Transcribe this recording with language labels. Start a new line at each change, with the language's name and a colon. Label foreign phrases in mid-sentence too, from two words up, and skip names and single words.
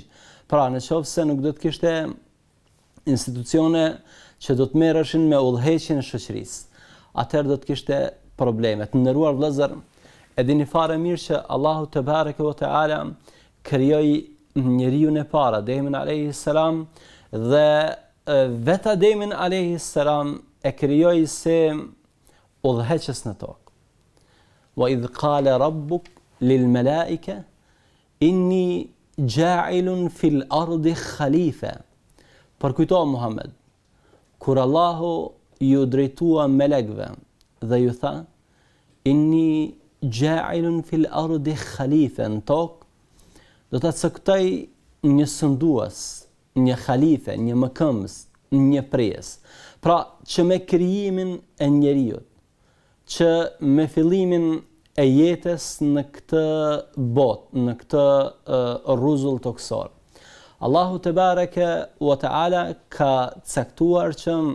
Albanian: Pra, nëse nuk do të kishte institucione që do të merreshin me udhëheqjen e shoqërisë, atëherë do të kishte probleme. Të nderuar vëllezër, e dini fare mirë që Allahu
Arabic: تبارك وتعالى
Albanian: krijoi njeriu e para, Ademin
Arabic: عليه السلام,
Albanian: dhe vetë Ademin
Arabic: عليه السلام
Albanian: e krijoi si udhëheqës në tokë.
Arabic: وإذ قال ربك للملائكة إني جاعل في الأرض خليفة.
Albanian: Përkujto Muhammed, kur Allahu ju drejtua melekëve dhe ju tha
Arabic: إني جاعل في الأرض خليفة,
Albanian: në tokë do ta caktoj një sundues, një khalife, një mëkëmbës, një prijes. Pra, që me krijimin e njeriut, që me fillimin e jetës në këtë botë, në këtë rruzull toksor, Allahu
Arabic: تبارك وتعالى
Albanian: ka caktuar që